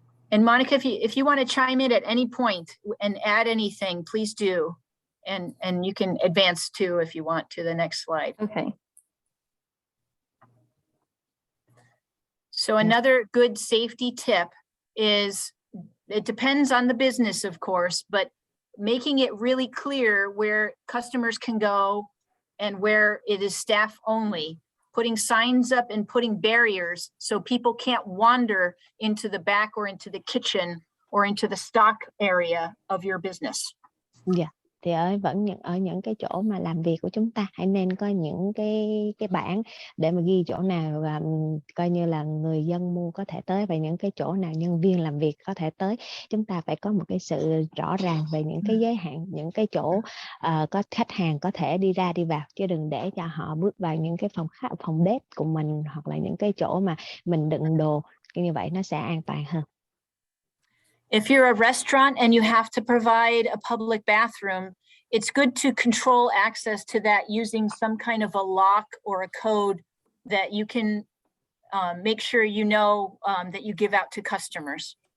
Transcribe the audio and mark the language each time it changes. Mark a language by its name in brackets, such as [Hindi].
[English] And Monica, if you want to chime in at any point and add anything, please do. And you can advance too if you want to the next slide. Okay. So another good safety tip is, it depends on the business, of course, but making it really clear where customers can go and where it is staff only, putting signs up and putting barriers so people can't wander into the back or into the kitchen or into the stock area of your business. Yeah. [Vietnamese] Thì ở những cái chỗ mà làm việc của chúng ta hãy nên có những cái bảng để mà ghi chỗ nào và coi như là người dân mua có thể tới, và những cái chỗ nào nhân viên làm việc có thể tới. Chúng ta phải có một cái sự rõ ràng về những cái giới hạn, những cái chỗ có khách hàng có thể đi ra đi vào, chứ đừng để cho họ bước vào những cái phòng bếp của mình, hoặc là những cái chỗ mà mình đựng đồ, như vậy nó sẽ an toàn hơn. [English] If you're a restaurant and you have to provide a public bathroom, it's good to control access to that using some kind of a lock or a code that you can make sure you know that you give out to customers.